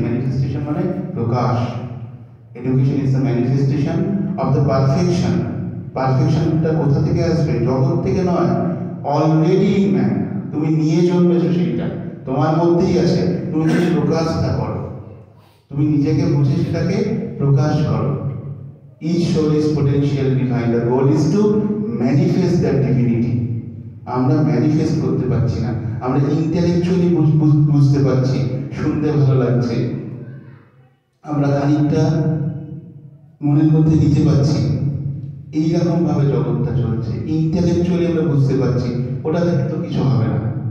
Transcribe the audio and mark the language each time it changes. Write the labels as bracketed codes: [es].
[bn] Manifestation মানে প্রকাশ। [en] Education is the manifestation of the perfection. [bn] পারফেকশনটা কোথা থেকে আসবে? জগৎ থেকে নয়, [en] Already in man. [bn] তুমি নিয়ে জন্মেছো, সেইটা তোমার মধ্যেই আছে। তুমি যদি প্রকাশটা করো, তুমি নিজেকে বুঝে সেটাকে প্রকাশ করো। [en] Each soul is potential divine. The goal is to manifest that divinity. [bn] আমরা ম্যানিফেস্ট করতে পারছি না, আমরা ইন্টেলেকচুয়ালি বুঝতে পারছি, শুনতে ভালো লাগছে, আমরা খানিকটা মনের মধ্যে নিতে পারছি, এইরকম ভাবে জগৎটা চলছে। ইন্টেলেকচুয়ালি আমরা বুঝতে পারছি, ওটা থেকে তো কিছু হবে না।